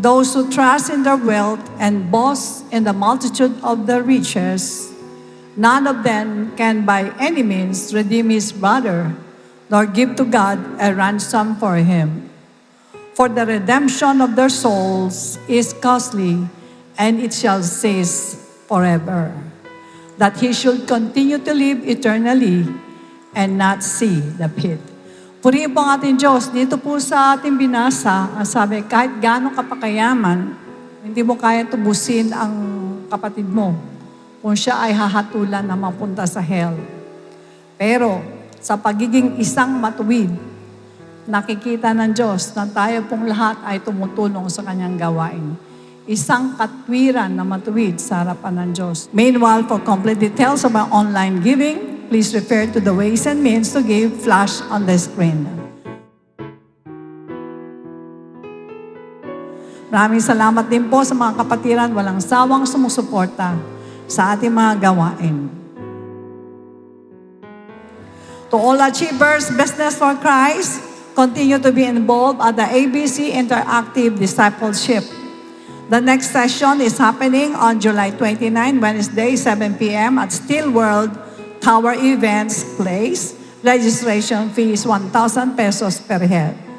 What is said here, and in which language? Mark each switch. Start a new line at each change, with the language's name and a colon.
English: Those who trust in their wealth and boast in the multitude of their riches, none of them can by any means redeem his brother, nor give to God a ransom for him. For the redemption of their souls is costly, and it shall cease forever. That he should continue to live eternally and not see the pit.
Filipino: Purihin po ang ating Diyos. Dito po sa ating binasa, ang sabi, kahit gano'ng kapakayaman, hindi mo kaya tubusin ang kapatid mo kung siya ay hahatulan na mapunta sa hell. Pero, sa pagiging isang matuwid, nakikita ng Diyos na tayo pong lahat ay tumutulong sa kanyang gawain. Isang katwiran na matuwid sa harapan ng Diyos.
English: Meanwhile, for complete details of our online giving, please refer to the ways and means to give flash on the screen.
Filipino: Maraming salamat din po sa mga kapatiran walang sawang sumusuporta sa ating mga gawain.
English: To all achievers, Business for Christ, continue to be involved at the ABC Interactive Discipleship. The next session is happening on July 29, Wednesday, 7 p.m. at Steel World, Tower Events Place. Registration fee is 1,000 pesos per head.